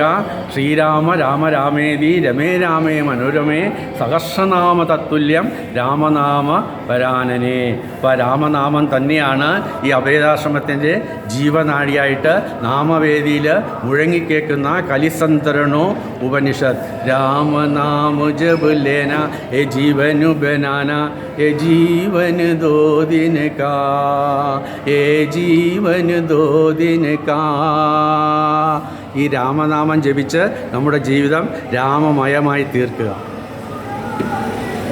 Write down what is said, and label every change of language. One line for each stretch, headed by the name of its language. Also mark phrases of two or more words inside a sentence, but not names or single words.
Sanskrit: ശ്രീരാമ രാമ രാമേതി രമേ രാമേ മനോരമേ സഹസ്രനാമ തത്തുല്യം രാമനാമ പരാനനെ.
Malayalam: അപ്പോൾ രാമനാമം തന്നെയാണ് ഈ അഭേദാശ്രമത്തിൻ്റെ ജീവനാഡിയായിട്ട് നാമവേദിയിൽ മുഴങ്ങിക്കേൾക്കുന്ന കലിസന്തരണോ ഉപനിഷത്ത്.
Hindi: രാമനാമ जब लेना ये जीवन बनाना, ये जीवन 2 दिन का, ये जीवन 2 दिन का.
Malayalam: ഈ രാമനാമം ജപിച്ച് നമ്മുടെ ജീവിതം രാമമയമായി തീർക്കുക.